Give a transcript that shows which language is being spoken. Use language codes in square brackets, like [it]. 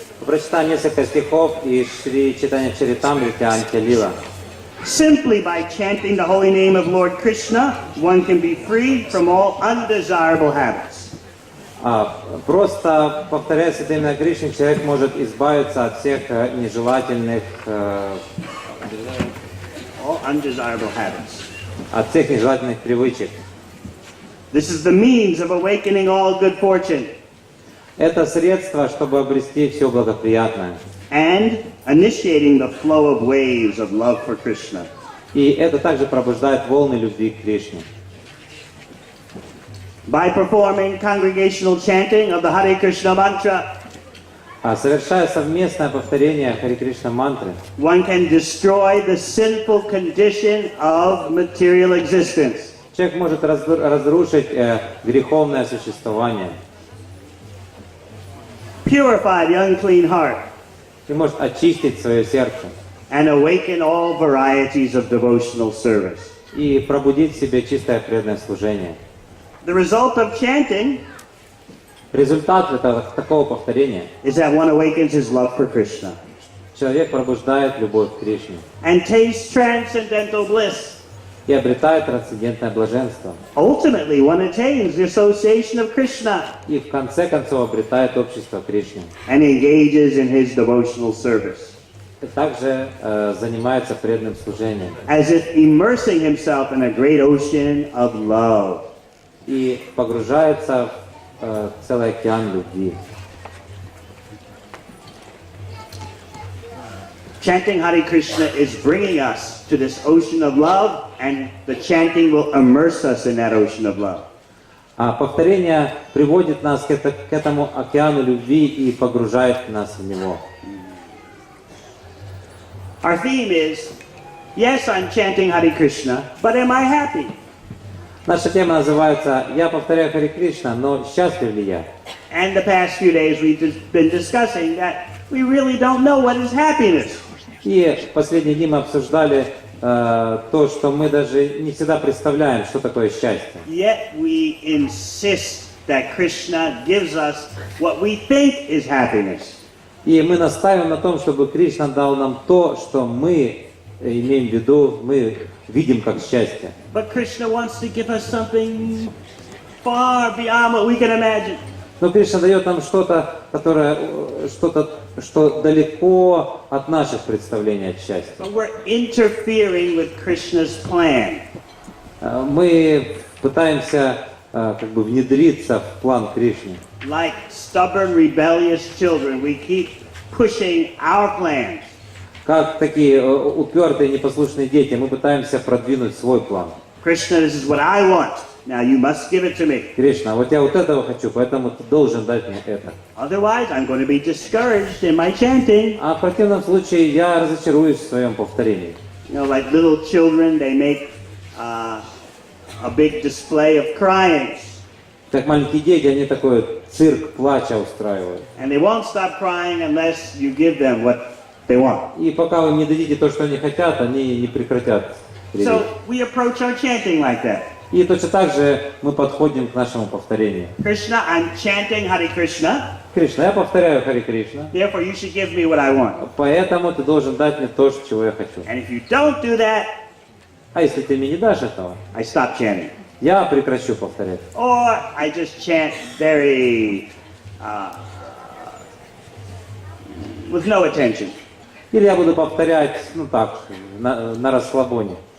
[ru] Прочитаю несколько стихов из Шри Чайтанья Чаритамриты Антя-лила. [en] Simply by chanting the holy name of Lord Krishna, one can be free from all undesirable habits. [ru] Просто повторяя святое имя Кришны, человек может избавиться от всех нежелательных [en] All undesirable habits. [ru] от всех нежелательных привычек. [en] This is the means of awakening all good fortune [ru] Это средство, чтобы обрести все благоприятное. [en] and initiating the flow of waves of love for Krishna. [ru] И это также пробуждает волны любви к Кришне. [en] By performing congregational chanting of the Hare Krishna mantra, [ru] Совершая совместное повторение Харе Кришна мантры, [en] one can destroy the sinful condition of material existence. [ru] человек может разрушить греховное существование [en] Purify the unclean heart [ru] и может очистить свое сердце [en] and awaken all varieties of devotional service. [ru] и пробудить в себе чистое преданное служение. [en] The result of chanting [ru] Результат такого повторения [en] is that one awakens his love for Krishna [ru] человек пробуждает любовь к Кришне [en] and tastes transcendental bliss. [ru] и обретает трансцендентное блаженство. [en] Ultimately, one attains the association of Krishna [ru] И в конце концов обретает общество Кришны. [en] and engages in his devotional service, [ru] И также занимается преданным служением. [en] as if immersing himself in a great ocean of love. [ru] И погружается в целый океан любви. [en] Chanting Hare Krishna is bringing us to this ocean of love, and the chanting will immerse us in that ocean of love. [ru] Повторение приводит нас к этому океану любви и погружает нас в него. [en] Our theme is, yes, I'm chanting Hare Krishna, but am I happy? [ru] Наша тема называется «Я повторяю Харе Кришна, но счастлив ли я?». [en] And the past few days we've just been discussing that we really don't know what is happiness. [ru] И в последние дни мы обсуждали то, что мы даже не всегда представляем, что такое счастье. [en] Yet we insist that Krishna gives us what we think is happiness. [ru] И мы настаиваем на том, чтобы Кришна дал нам то, что мы имеем в виду, мы видим как счастье. [en] But Krishna wants to give us something far beyond what we can imagine. [ru] Но Кришна дает нам что-то, что далеко от наших представлений от счастья. [en] But we're interfering with Krishna's plan. [ru] Мы пытаемся как бы внедриться в план Кришны. [en] Like stubborn, rebellious children, we keep pushing our plans. [ru] Как такие упертые, непослушные дети, мы пытаемся продвинуть свой план. [en] Krishna, this is what I want. Now you must give it to me. [ru] Кришна, вот я вот этого хочу, поэтому ты должен дать мне это. [en] Otherwise, I'm going to be discouraged in my chanting. [ru] А в противном случае я разочаруюсь в своем повторении. [en] You know, like little children, they make a big display of crying. [ru] Как маленькие дети, они такой цирк плача устраивают. [en] And they won't stop crying unless you give them what they want. [ru] И пока вы не дадите то, что они хотят, они не прекратят реветь. [en] So we approach our chanting like that. [ru] И точно так же мы подходим к нашему повторению. [en] Krishna, I'm chanting Hare Krishna. [ru] Кришна, я повторяю Харе Кришна. [en] Therefore, you should give me what I want. [ru] Поэтому ты должен дать мне то, чего я хочу. [en] And if you don't do that, [ru] А если ты мне не дашь этого, [en] I stop chanting. [ru] я прекращу повторять. [en] Or I just chant very with no attention. [ru] Или я буду повторять, ну так, на расслабоне.